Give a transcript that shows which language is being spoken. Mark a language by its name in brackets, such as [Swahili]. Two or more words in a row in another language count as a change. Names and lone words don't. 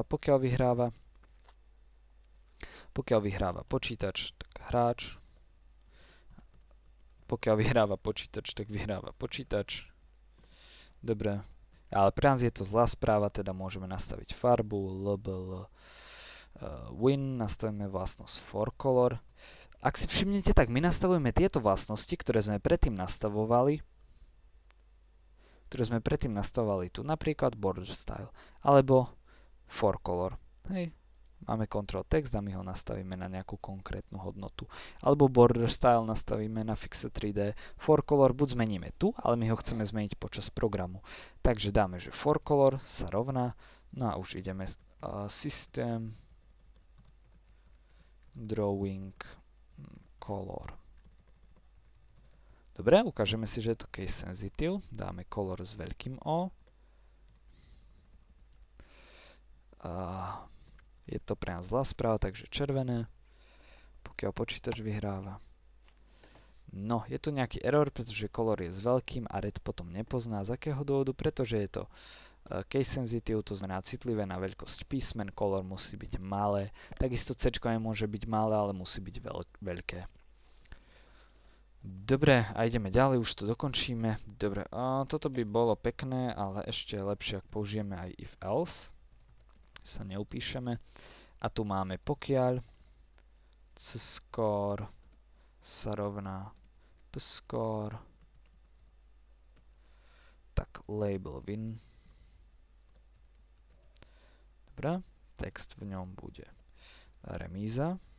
[Slovak] Pokiaľ vyhráva počítač, tak hráč. Pokiaľ vyhráva počítač, tak vyhráva počítač. Dobre. Ale pre nás je to zlá správa, teda môžeme nastaviť farbu, [English] label win, [Slovak] nastavíme vlastnosť [English] for color. [Slovak] Ak si všimnete, tak my nastavujeme tieto vlastnosti, ktoré sme predtým nastavovali tu, napríklad [English] border style, [Slovak] alebo [English] for color. [Slovak] Hej. Máme [English] control text [Slovak] a my ho nastavíme na nejakú konkrétnu hodnotu. Alebo [English] border style [Slovak] nastavíme na fixe 3D. [English] For color [Slovak] buď zmeníme tu, ale my ho chceme zmeniť počas programu. Takže dáme, že [English] for color [Slovak] sa rovná, no a už ideme [English] system drawing color. [Slovak] Dobre, ukážeme si, že je to [English] case sensitive. [Slovak] Dáme color s veľkým O. Je to pre nás zlá správa, takže červené, pokiaľ počítač vyhráva. No, je tu nejaký error, pretože color je s veľkým a red potom nepozná. Z akého dôvodu? Pretože je to [English] case sensitive, [Slovak] to znamená citlivé na veľkosť písmen, color musí byť malé. Takisto C nemôže byť malé, ale musí byť veľké. Dobre, a ideme ďalej, už to dokončíme. Dobre, toto by bolo pekné, ale ešte lepšie, ak použijeme aj [English] if else. [Slovak] Sa neupíšeme. A tu máme pokiaľ c-score sa rovná p-score, tak [English] label win. [Slovak] Dobre, text v ňom bude remíza.